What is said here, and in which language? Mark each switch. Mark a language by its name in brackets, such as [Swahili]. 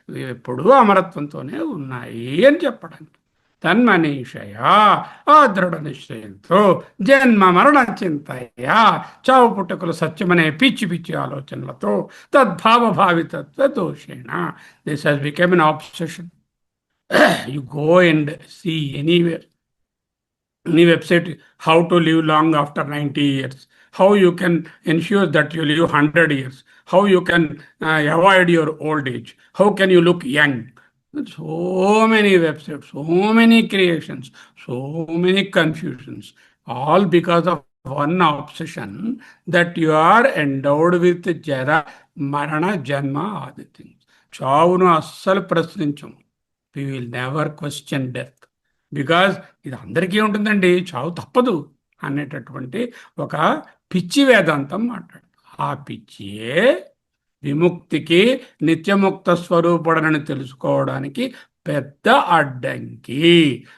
[Telugu] ఎప్పుడూ అమరత్వంతోనే ఉన్నాయి అని చెప్పడానికి. తన్మనీషయా, ఆ దృఢ నిశ్చయంతో, [Sanskrit] జన్మ మరణ చింతయా, [Telugu] చావు పుట్టుకలు సత్యమనే పిచ్చి పిచ్చి ఆలోచనలతో, [Sanskrit] తద్భావభావితత్వ దోషేణ. [English] This has become an obsession. You go and see anywhere, any website, how to live long after 90 years, how you can ensure that you live 100 years, how you can avoid your old age, how can you look young. So many websites, so many creations, so many confusions, all because of one obsession that you are endowed with jara, marana, janma, adi things. [Telugu] చావును అస్సలు ప్రశ్నించం. [English] We will never question death. [Telugu] Because ఇది అందరికీ ఉంటుందండి, చావు తప్పదు అనేటటువంటి ఒక పిచ్చి వేదాంతం మాట్లాడు. ఆ పిచ్చియే విముక్తికి, నిత్యముక్త స్వరూపుడనని తెలుసుకోవడానికి పెద్ద అడ్డంకి.